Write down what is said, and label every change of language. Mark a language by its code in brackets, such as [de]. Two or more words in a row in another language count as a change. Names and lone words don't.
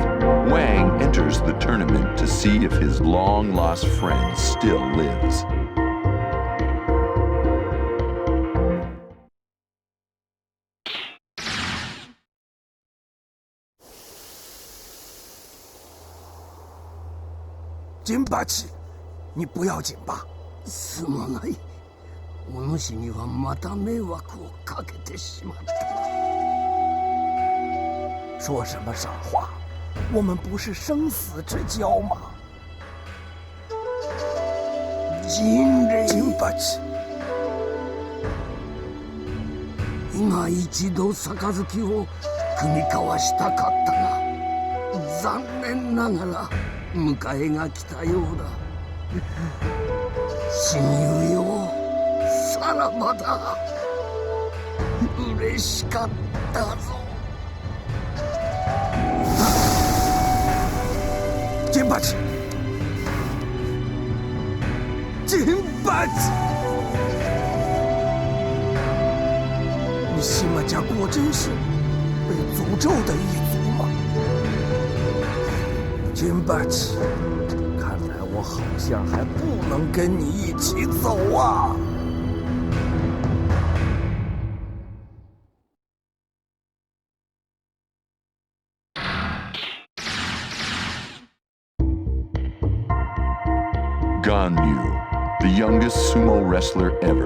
[en] Wang enters the tournament to see if his long-lost friend still lives. [zh] Jinpachi, 你不要紧吧？ [ja] すまない。お主にはまた迷惑をかけてしまった。 [zh] 说什么傻话？我们不是生死之交吗？Jinpachi。 [ja] 今一度杯を酌み交わしたかったが、残念ながら迎えが来たようだ。親友よ、さらばだ。嬉しかったぞ。Jinpachi！ [zh] 米西玛家果真是被诅咒的一族吗？Jinpachi，看来我好像还不能跟你一起走啊。 [en] Ganryu, the youngest sumo wrestler ever.